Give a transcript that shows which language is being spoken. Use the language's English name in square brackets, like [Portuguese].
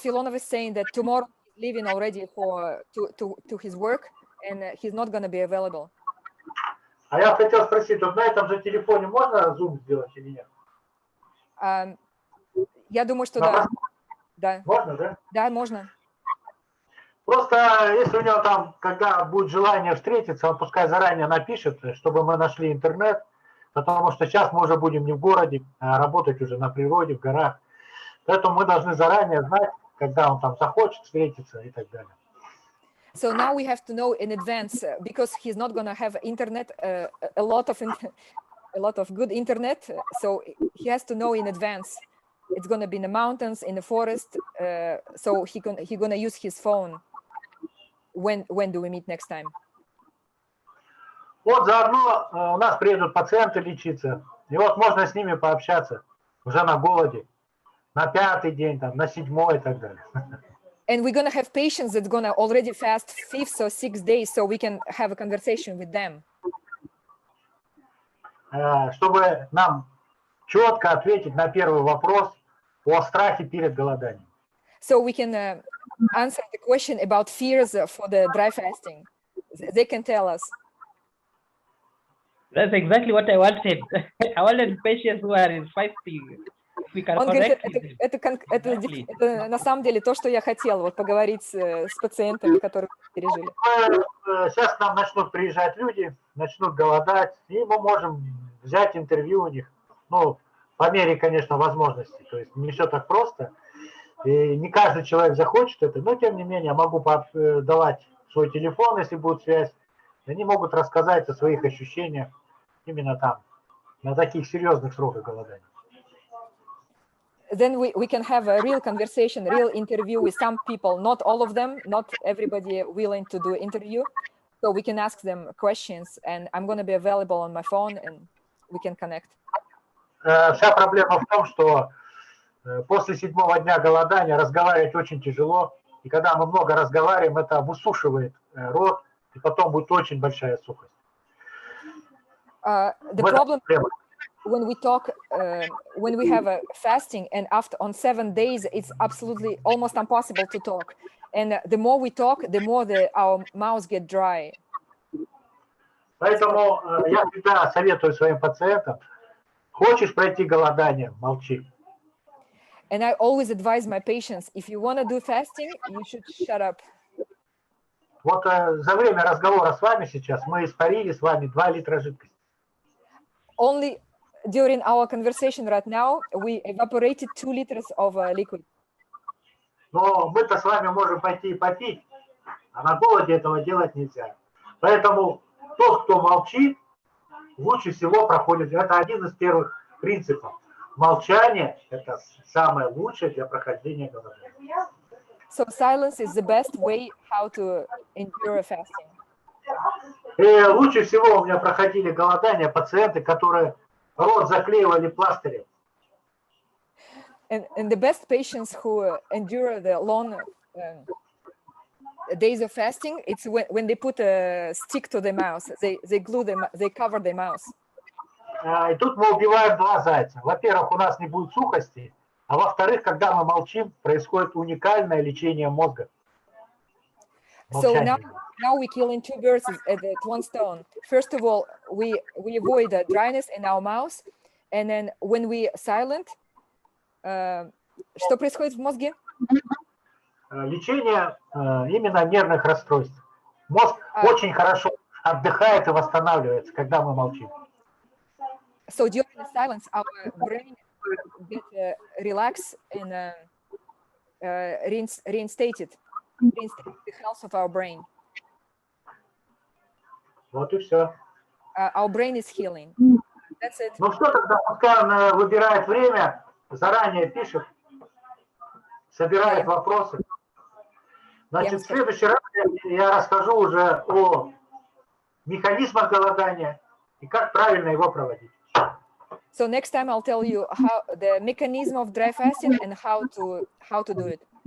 [English] Filonov is saying that tomorrow he's leaving already to his work, and he's not going to be available. [Russian] А я хотел спросить, вот на этом же телефоне можно зум сделать или нет? Я думаю, что да. Да. Можно, да? Да, можно. Просто если у него там, когда будет желание встретиться, он пускай заранее напишет, чтобы мы нашли интернет, потому что сейчас мы уже будем не в городе, а работать уже на природе, в горах. Поэтому мы должны заранее знать, когда он там захочет встретиться и так далее. [English] So now we have to know in advance, because he's not going to have internet, a lot of good internet. So he has to know in advance. It's going to be in the mountains, in the forest. So he's going to use his phone. When do we meet next time? [Russian] Вот заодно у нас приедут пациенты лечиться, и вот можно с ними пообщаться уже на голоде, на 5-й день, там, на 7-й и так далее. [English] And we're going to have patients that's going to already fast 5th or 6th days, so we can have a conversation with them. [Russian] Чтобы нам четко ответить на первый вопрос о страхе перед голоданием. [English] So we can answer the question about fears for the dry fasting. They can tell us. That's exactly what I wanted. I wanted patients who are in fasting. [Russian] Он говорит, это на самом деле то, что я хотел, вот поговорить с пациентами, которые пережили. Сейчас к нам начнут приезжать люди, начнут голодать, и мы можем взять интервью у них, ну, по мере, конечно, возможностей. То есть не все так просто, и не каждый человек захочет это, но тем не менее я могу давать свой телефон, если будет связь, и они могут рассказать о своих ощущениях именно там, на таких серьезных сроках голодания. [English] Then we can have a real conversation, real interview with some people, not all of them, not everybody willing to do an interview. So we can ask them questions, and I'm going to be available on my phone, and we can connect. [Russian] Вся проблема в том, что после 7-го дня голодания разговаривать очень тяжело, и когда мы много разговариваем, это высушивает рот, и потом будет очень большая сухость. [English] The problem when we talk, when we have a fasting, and after on 7 days, it's absolutely almost impossible to talk. And the more we talk, the more our mouths get dry. [Russian] Поэтому я всегда советую своим пациентам: хочешь пройти голодание, молчи. [English] And I always advise my patients, if you want to do fasting, you should shut up. [Russian] Вот за время разговора с вами сейчас мы испарили с вами 2 литра жидкости. [English] Only during our conversation right now, we evaporated 2 liters of liquid. [Russian] Но мы-то с вами можем пойти и попить, А на голоде этого делать нельзя. Поэтому тот, кто молчит, лучше всего проходит. Это один из первых принципов. Молчание – это самое лучшее для прохождения голодания. [English] So silence is the best way how to endure fasting. [Russian] И лучше всего у меня проходили голодания пациенты, которые рот заклеивали пластырем. [English] And the best patients who endure the long days of fasting, it's when they put a stick to their mouth, they glue them, they cover their mouth. [Russian] И тут мы убиваем два зайца. Во-первых, у нас не будет сухости, а во-вторых, когда мы молчим, происходит уникальное лечение мозга. [English] So now we killing two birds at one stone. First of all, we avoid the dryness in our mouth, and then when we silent, [Russian] что происходит в мозге? Лечение именно нервных расстройств. Мозг очень хорошо отдыхает и восстанавливается, когда мы молчим. [English] So during the silence, our brain get relaxed and reinstated the health of our brain. [Russian] Вот и все. [English] Our brain is healing. That's it. [Russian] Ну что тогда, пускай он выбирает время, заранее пишет, собирает вопросы. Значит, в следующий раз я расскажу уже о механизмах голодания и как правильно его проводить. [English] So next time I'll tell you how the mechanism of dry fasting and how to do it.